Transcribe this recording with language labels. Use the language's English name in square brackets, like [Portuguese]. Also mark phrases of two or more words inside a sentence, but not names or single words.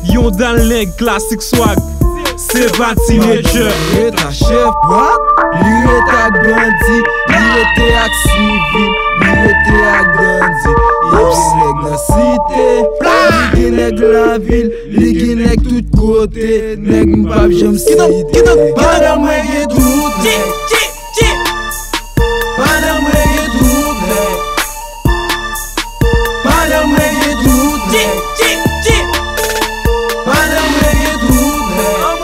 [Haitian Creole] Yon dan nèg klasik swag, se pa teenager. Li re ta chèf, what? Li re ta ak bandi, li re te ak sivil, li re te ak bandi. Li gen nèg nan site, li gen nèg la vil, li gen nèg tout kote, nèg m pa janm [English] Get up, [Haitian Creole] site. [English] get up. [Haitian Creole] Madanm mwen gen tout nèg. Chip, chip, chip. Madanm mwen gen tout nèg. Madanm mwen gen tout nèg. Chip, chip, chip. Madanm mwen gen tout nèg.